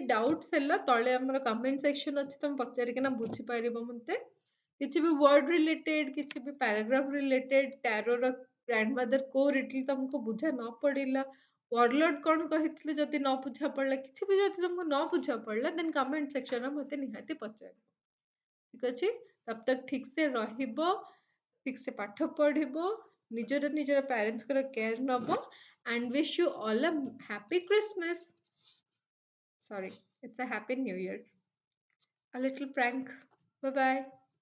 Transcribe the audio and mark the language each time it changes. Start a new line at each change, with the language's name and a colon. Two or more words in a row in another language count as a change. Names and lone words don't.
Odia: ଡାଉଟ୍ସ ହେଲା ତଳେ ଆମର
English: comment section
Odia: ଅଛି ତମେ ପଚାରିକିନା ବୁଝିପାରିବ ମତେ କିଛି ବି
English: word related
Odia: କିଛି ବି
English: paragraph related
Odia: ଟାରୋର ଗ୍ରାଣ୍ଡମଦର କୋଉ ରିଡଲ ତମକୁ ବୁଝା ନ ପଡିଲା ୱାର୍ଡଲର୍ଡ କଣ କହିଥିଲେ ଯଦି ନ ବୁଝା ପଡିଲା କିଛି ବି ଯଦି ତମକୁ ନ ବୁଝା ପଡିଲା
English: then comment
Odia: ସେକ୍ସନରେ ମତେ ନିହାତି ପଚାରିବ ଠିକ ଅଛି
Hindi: तब तक ठीक से
Odia: ରହିବ ଠିକ ସେ ପାଠ ପଢିବ ନିଜର ପ୍ୟାରେଣ୍ଟସଙ୍କର କେୟାର ନବ
English: and wish you all a happy Christmas. Sorry, it's a happy new year. A little prank. Bye bye.